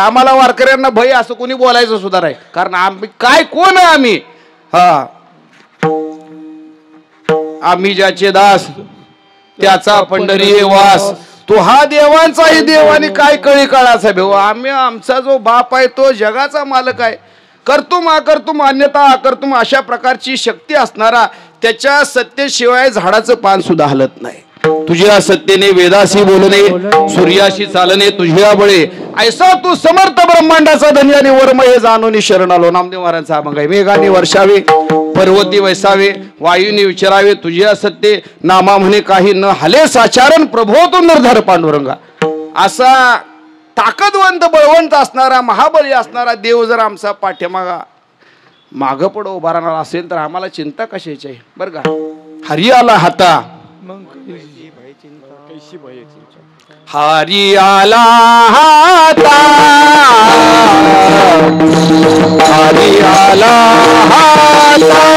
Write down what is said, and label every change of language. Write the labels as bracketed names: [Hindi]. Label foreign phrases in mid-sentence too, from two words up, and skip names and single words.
[Marathi] आम्हाला वारकऱ्यांना भय असं कोणी बोलायचं सुद्धा नाही. कारण आम्ही काय, कोण आहे आम्ही? आम्ही ज्याचे दास त्याचा पंढरी वास. तो हा देवांचाही देव आणि काय कळी काळाचा भेव. आम्ही, आमचा जो बाप आहे तो जगाचा मालक आहे. [Sanskrit] कर्तुम अकर्तुम अन्यथा अकर्तुम [Marathi] अशा प्रकारची शक्ती असणारा, त्याच्या सत्तेशिवाय झाडाचं पान सुद्धा हलत नाही. तुझ्या सत्तेने वेदाशी बोलणे, सूर्याशी चालणे तुझ्या बळे. ऐसा तू समर्थ ब्रह्मांडाचा धन्याने वर्म हे जाणून शरण आलो. नामदेव महाराजांचा अभंग आहे. मेघाने वर्षावे, पर्वती वैसावे, वायूने विचारावे तुझ्या सत्ते. नामा म्हणे काही न हले साचारण, प्रभो तू निर्धार पांडुरंगा. असा ताकदवंत बळवंत असणारा, महाबली असणारा देव जर आमचा पाठीमागा माग पुढं उभा राहणार असेल तर आम्हाला चिंता कशाची आहे? बरं का. हरी आला हाता, हरी आला हाता, हरी आला हाता,